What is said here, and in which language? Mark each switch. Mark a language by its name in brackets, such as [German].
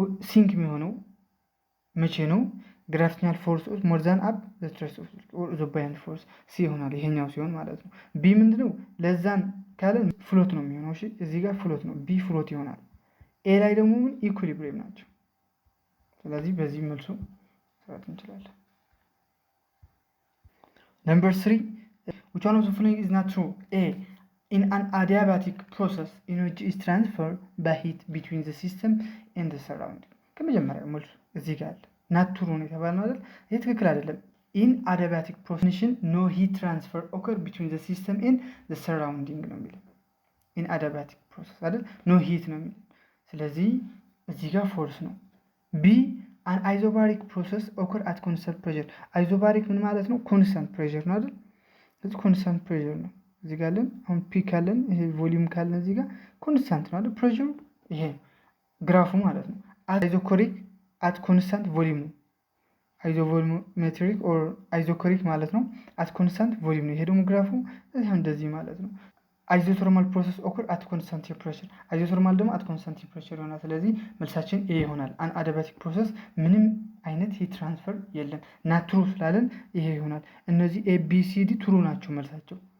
[Amharic] ሲንክ የሚሆነው መቼ ነው? [English] ግራቪቴሽናል ፎርስ ሞር ዛን አፕ ዘ ትረስት ኦፍ ዘ ቡያንት ፎርስ [Amharic] ሲ ይሆናል፣ ይሄኛው ሲሆን ማለት ነው። ቢ ምንድነው? ለዛን ካለ ፍሎት ነው የሚሆነው። እሺ እዚህ ጋር ፍሎት ነው፣ ቢ ፍሎት ይሆናል። ኤ ላይ ደግሞ ምን ኢኩሊብሪየም ናቸው። ስለዚህ በዚህ መልሱ መስራት እንችላለን። ነምበር 3 [English] which one of the following is not true? A in an adiabatic process energy is transferred by heat between the system and the surrounding። [Amharic] ከመጀመሪያው መልሱ እዚህ ጋር አለ። [English] not true [Amharic] ነው የተባለው አይደል? ይሄ ትክክል አይደለም። [English] in adiabatic process no heat transfer occur between the system and the surrounding [Amharic] ነው የሚለው። [English] in adiabatic process አይደል? no heat [Amharic] ነው የሚለው። ስለዚህ እዚህ ጋር ፎርስ ነው። [English] ቢ አን አይዞባሪክ ፕሮሰስ ኦከር አት ኮንስታንት ፕሬሸር። አይዞባሪክ [Amharic] ምን ማለት ነው? [English] ኮንስታንት ፕሬሸር [Amharic] ነው አይደል? ስለዚህ ኮንስታንት ፕሬሸር ነው። እዚህ ጋር አለን አሁን ፒ ካለን ይሄ ቮሊዩም ካለን እዚህ ጋር ኮንስታንት ነው አይደል? ፕሬሸሩ ይሄ ግራፉ ማለት ነው። [English] አይዞኮሪክ አት ኮንስታንት ቮሊዩም [Amharic] ነው። [English] አይዞቮሉሜትሪክ ኦር አይዞኮሪክ [Amharic] ማለት ነው። [English] አት ኮንስታንት ቮሊዩም [Amharic] ነው። ይሄ ደግሞ ግራፉ እንደዚህ ማለት ነው። [English] አይዞተርማል ፕሮሰስ ኦከር አት ኮንስታንት ቴምፕሬቸር። [Amharic] አይዞተርማል ደግሞ [English] አት ኮንስታንት ቴምፕሬቸር [Amharic] ይሆናል። ስለዚህ መልሳችን ኤ ይሆናል። [English] አን አዲያባቲክ ፕሮሰስ [Amharic] ምንም አይነት ሂት ትራንስፈር የለም። [English] ናት ትሩ [Amharic] ስላለን ይሄ ይሆናል። እነዚህ ኤ ቢ ሲ ዲ ትሩ ናቸው መልሳቸው።